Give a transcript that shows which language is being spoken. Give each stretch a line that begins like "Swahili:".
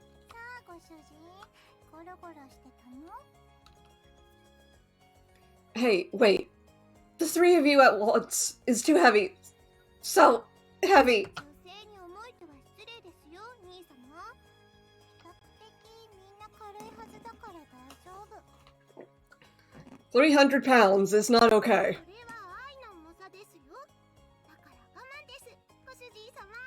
Japanese: さあご主人、ゴロゴロしてたの？
English: Hey, wait. The three of you at once is too heavy. So heavy.
Japanese: 女性に重いとは失礼ですよ、兄様。比較的みんな軽いはずだから大丈夫。
English: 300 pounds is not okay.
Japanese: それは愛の重さですよ。だから我慢です、ご主人様。